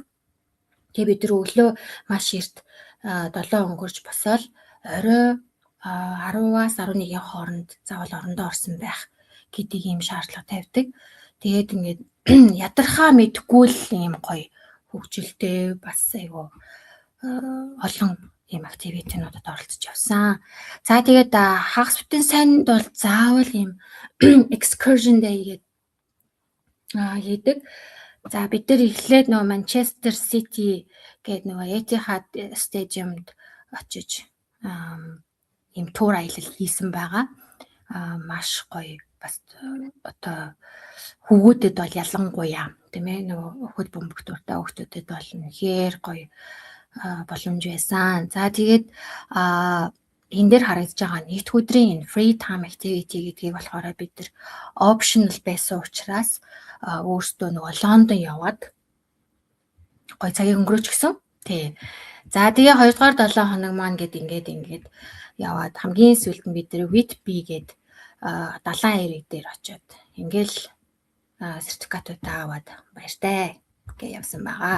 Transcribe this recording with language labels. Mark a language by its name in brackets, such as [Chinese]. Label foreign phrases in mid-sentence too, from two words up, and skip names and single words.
[Mongolian] Тэгээ бид нар өглөө маш эрт 7 өнгөрч босоод орой 10-аас 11-ийн хооронд заавал орондоо орсон байх гэдэг ийм шаардлага тавьдаг. Тэгээд ингээд ядархаа мэдгүй л ийм гоё хөгжилтэй бас айгу олон ийм активитинуудад оролцож явсан. За тэгээд хагас бүтэн санд бол заавал ийм [English] excursion day [Mongolian] хийдэг. За бид нар эхлээд нөгөө Манчестер Сити гэдэг нөгөө Etihad стадиумд очиж ийм тур аялал хийсэн байгаа. Маш гоё бас одоо хүүгүүдэд бол ялангуяа тийм ээ нөгөө хөл бөмбөгтөртэй хүүхдүүдэд бол үнэхээр гоё боломж байсан. За тэгээд энэ дээр харагдаж байгаа нийт өдрийн [English] free time activity [Mongolian] гэдгийг болохоор бид нар optional байсан учраас өөрсдөө нөгөө Лондон яваад гоё цагийг өнгөрөөч гэсэн. Тий. За тэгээ 2 дугаар 7 хоног маань ингээд яваад хамгийн сүүлд нь бид нэр Whitby гээд далайн эрэг дээр очиод ингээл сертификатуудаа аваад баяртай гэж явсан байгаа.